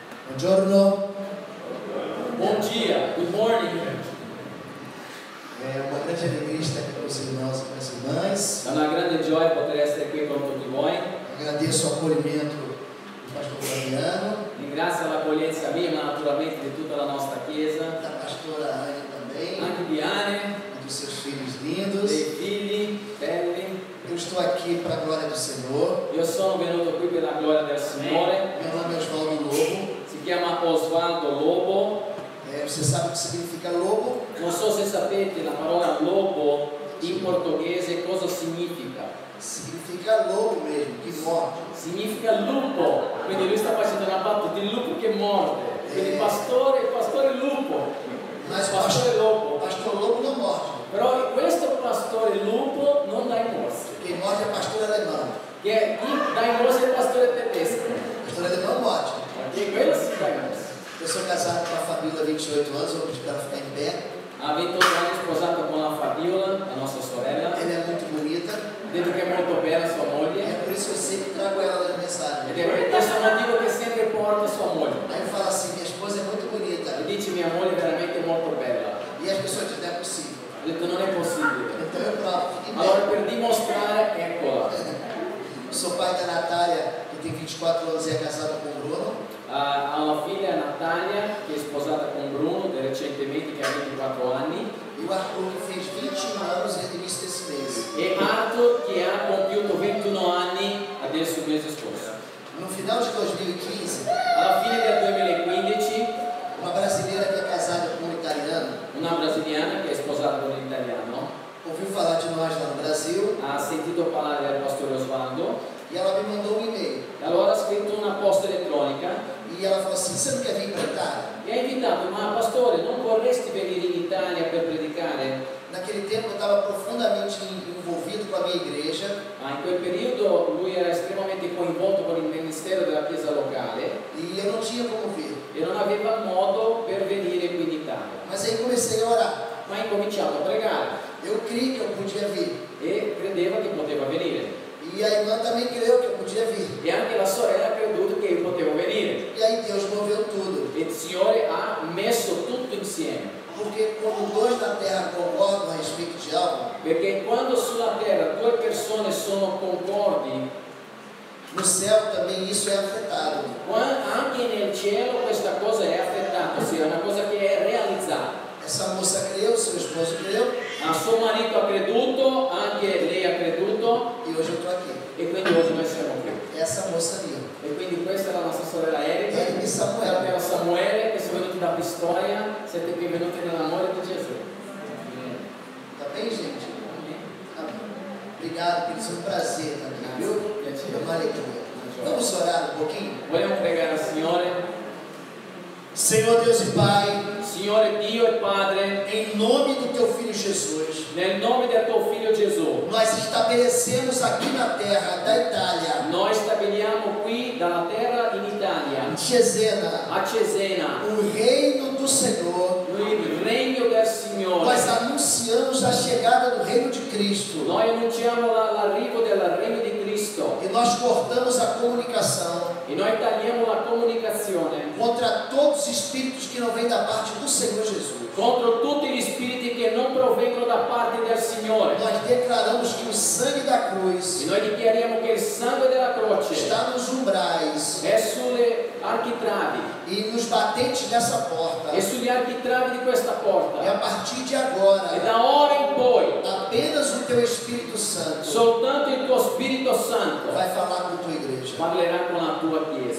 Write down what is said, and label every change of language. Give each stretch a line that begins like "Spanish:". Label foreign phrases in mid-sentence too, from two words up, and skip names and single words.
Italian: Buongiorno.
Portuguese: Bom dia,
English: good morning.
Portuguese: É uma grande alegria estar aqui com os irmãos e com as irmãs.
Italian: È una grande gioia poter essere qui con tutti voi.
Portuguese: Agradeço o acolhimento do pastor Fabiano,
Italian: Ringrazio l'accoglienza mia, ma naturalmente di tutta la nostra chiesa,
Portuguese: da pastora Anne também,
Italian: anche di Anne,
Portuguese: e dos seus filhos lindos.
Italian: dei figli belli.
Portuguese: Eu estou aqui para a glória do Senhor.
Italian: Io sono venuto qui per la gloria del Signore.
Portuguese: Meu nome é Osvaldo Lobo.
Italian: Si chiama Osvaldo Lobo.
Portuguese: Você sabe o que significa lobo?
Italian: Non so se sapete la parola lobo in portoghese cosa significa.
Portuguese: Significa lobo mesmo, que morde.
Italian: Significa lupo, quindi lui sta facendo una battuta, il lupo che morde. Quindi pastore lupo.
Portuguese: Mas o
Italian: Pastore lobo.
Portuguese: pastor lobo não morde.
Italian: Però questo pastore lupo non dà in morse.
Portuguese: Quem morde é pastor alemão.
Italian: Che dà in morse il pastore tedesco.
Portuguese: Pastor alemão morde.
Italian: Perché quello si dà in morse.
Portuguese: Eu sou casado com a Fabíola há 28 anos, vou pedir para ela ficar em pé.
Italian: Ha 28 anni sposato con la Fabiola, la nostra sorella.
Portuguese: Ela é muito bonita.
Italian: Detto che è molto bella sua moglie.
Portuguese: É por isso que eu sempre trago ela nas mensagens.
Italian: Ed è per questo motivo che sempre porta sua moglie.
Portuguese: Aí eu falo assim, minha esposa é muito bonita.
Italian: E dice mia moglie è veramente molto bella.
Portuguese: E as pessoas dizem, não é possível.
Italian: Ho detto non è possibile.
Portuguese: Então eu provo, fique em
Italian: Allora
Portuguese: pé.
Italian: per dimostrare, eccola.
Portuguese: Eu sou pai da Natália, que tem 24 anos e é casada com o Bruno.
Italian: Ha una figlia Natalia che è sposata con Bruno recentemente che ha 24 anni.
Portuguese: E o Arthur, que fez 21 anos no início desse mês.
Italian: E Arthur che ha compiuto 21 anni adesso il mese scorso.
Portuguese: No final de 2015,
Italian: Alla fine del 2015
Portuguese: uma brasileira que é casada com um italiano
Italian: una brasiliana che è sposata con un italiano
Portuguese: ouviu falar de nós lá no Brasil
Italian: ha sentito parlare del pastore Osvaldo
Portuguese: e ela me mandou um e-mail.
Italian: e allora ha scritto una posta elettronica
Portuguese: E ela falou assim, você não quer vir para Itália?
Italian: e ha invitato, ma pastore non vorresti venire in Italia per predicare?
Portuguese: Naquele tempo eu estava profundamente envolvido com a minha igreja
Italian: In quel periodo lui era estremamente coinvolto con il ministero della chiesa locale
Portuguese: e eu não tinha como vir.
Italian: e non aveva modo per venire qui in Italia.
Portuguese: Mas aí comecei a orar.
Italian: Ma ha incominciato a pregare
Portuguese: Eu criei que eu podia vir.
Italian: e credeva che poteva venire.
Portuguese: E a irmã também creu que eu podia vir.
Italian: E anche la sorella ha creduto che io potevo venire.
Portuguese: E aí Deus moveu tudo.
Italian: E il Signore ha messo tutto insieme.
Portuguese: Porque quando dois na terra concordam a respeito de algo,
Italian: Perché quando sulla terra due persone sono concordi,
Portuguese: no céu também isso é afetado.
Italian: anche nel cielo questa cosa è affettata, ossia è una cosa che è realizzata.
Portuguese: Essa moça creu, seu esposo creu,
Italian: Suo marito ha creduto, anche lei ha creduto
Portuguese: e hoje eu estou aqui.
Italian: e quindi oggi noi siamo qui.
Portuguese: Essa moça ali,
Italian: E quindi questa è la nostra sorella Erika,
Portuguese: Erika e Samuel.
Italian: e Samuele che sono venuti da Pistoia, siete qui venuti nell'amore di Gesù.
Portuguese: Tá bem, gente? Amém. Obrigado, queridos. É um prazer estar aqui, viu? É uma alegria. Vamos orar um pouquinho?
Italian: Vogliamo pregare al Signore?
Portuguese: Senhor Deus e Pai,
Italian: Signore Dio e Padre,
Portuguese: em nome do Teu Filho Jesus,
Italian: nel nome del tuo figlio Gesù,
Portuguese: nós estabelecemos aqui na terra da Itália,
Italian: noi stabiliamo qui dalla terra in Italia,
Portuguese: Cesena,
Italian: a Cesena,
Portuguese: o reino do Senhor.
Italian: il regno del Signore.
Portuguese: Nós anunciamos a chegada do reino de Cristo
Italian: Noi annunciamo l'arrivo del regno di Cristo
Portuguese: e nós cortamos a comunicação
Italian: e noi tagliamo la comunicazione
Portuguese: contra todos os espíritos que não vêm da parte do Senhor Jesus.
Italian: contro tutti gli spiriti che non provengono da parte del Signore.
Portuguese: Nós declaramos que o sangue da
Italian: E
Portuguese: cruz
Italian: noi dichiariamo che il sangue della croce
Portuguese: está nos umbrais
Italian: è sulle architravi
Portuguese: e nos batentes dessa porta.
Italian: e sugli architravi di questa E porta.
Portuguese: a partir de E agora,
Italian: da ora in poi
Portuguese: apenas o Teu Espírito Santo
Italian: soltanto il tuo Spirito Santo
Portuguese: vai falar com a Tua igreja.
Italian: parlerà con la tua Chiesa.